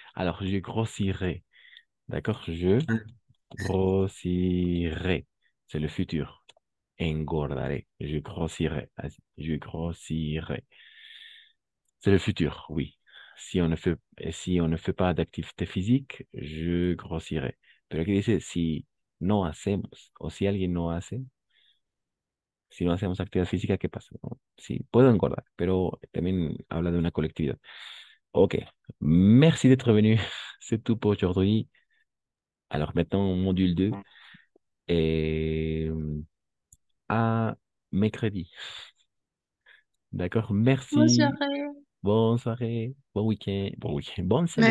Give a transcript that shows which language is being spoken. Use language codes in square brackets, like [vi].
[fr] Alors, je grossirai. D'accord? Je grossirai. C'est le futur. [es] Engordaré. [fr] Je grossirai. Así. Je grossirai. C'est le futur, oui. Si on ne fait pas d'activité physique, je grossirai. [es] Pero aquí dice, si no hacemos, o si alguien no hace, si no hacemos actividad física, ¿qué pasa? ¿No? Sí, puedo engordar, pero también habla de una colectividad. [fr] Ok, merci d'être venu. C'est tout pour aujourd'hui. Alors maintenant, module 2. Et à mercredi. D'accord, Bonne merci. soirée. Bonne soirée, bon week-end, bonne semaine,